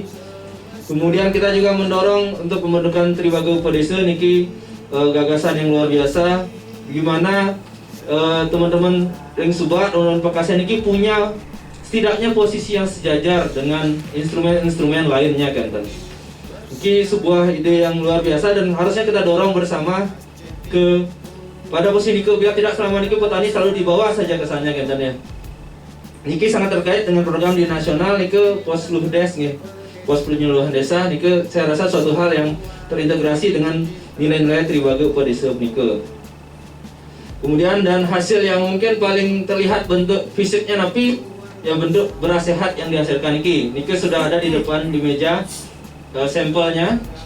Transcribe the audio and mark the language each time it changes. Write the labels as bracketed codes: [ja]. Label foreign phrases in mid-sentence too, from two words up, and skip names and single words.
[id] Kemudian kita juga mendorong untuk pembentukan Tribaga Upedesa niki gagasan yang luar biasa, gimana teman-teman Ring Subak dan Pekase niki punya setidaknya posisi yang sejajar dengan instrumen-instrumen lainnya kan. Ini sebuah ide yang luar biasa dan harusnya kita dorong bersama pada posisi niki, biar tidak selama niki petani selalu di bawah saja kesannya kan ya. Niki sangat terkait dengan program di nasional niki pos luhdes nih. Pos penyuluhan desa niki saya rasa suatu hal yang terintegrasi dengan nilai-nilai Tribaga Upedesa niki. Kemudian dan hasil yang mungkin paling terlihat bentuk fisiknya tapi ya bentuk beras sehat yang dihasilkan niki sudah ada di depan di meja sampelnya.